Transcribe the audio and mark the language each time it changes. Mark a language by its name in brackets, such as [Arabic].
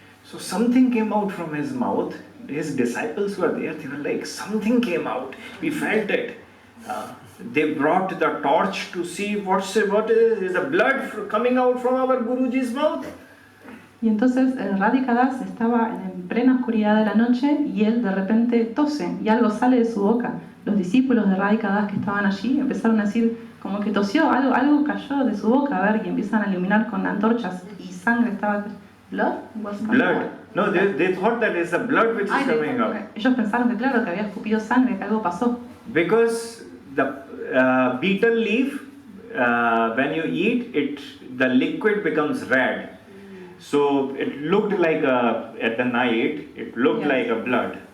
[English] So something came out from his mouth. His disciples were there. They were like, something came out. We felt it. They brought the torch to see what is the blood coming out from our Guruji's mouth. [Spanish] Y entonces Radhika Das estaba en plena oscuridad de la noche y él de repente tose y algo sale de su boca. Los discípulos de Radhika Das que estaban allí empezaron a decir como que tosió, algo cayó de su boca, a ver, y empiezan a iluminar con antorchas y sangre estaba... [English] ¿Blood? Blood. No, they thought that it's the blood which is coming out. [Spanish] Ellos pensaron que claro, que había escupido sangre, que algo pasó. [English] Because the betel leaf, when you eat it, the liquid becomes red. So it looked like at the night, it looked like a blood.